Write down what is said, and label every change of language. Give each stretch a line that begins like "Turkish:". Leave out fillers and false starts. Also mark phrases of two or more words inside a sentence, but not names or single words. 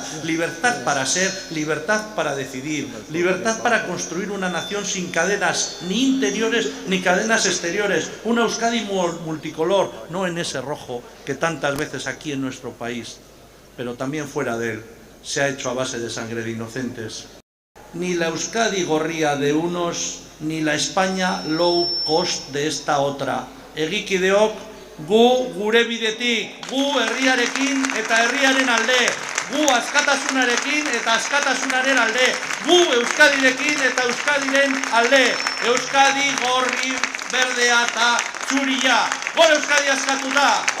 Spanish: Libertad para ser, libertad para decidir, libertad para construir una nación sin cadenas ni interiores ni cadenas exteriores. Una Euskadi multicolor, no en ese rojo que tantas veces aquí en nuestro país, pero también fuera de él, se ha hecho a base de sangre de inocentes. Ni la Euskadi gorria de unos, ni la España
English: low cost
Spanish: de esta otra.
Basque: Egikideok, gu gure bidetik, gu herriarekin eta herriaren alde, gu askatasunarekin eta askatasunaren alde, gu Euskadirekin eta Euskadiren alde, Euskadi gorri berdea eta txuria, gora Euskadi askatuta!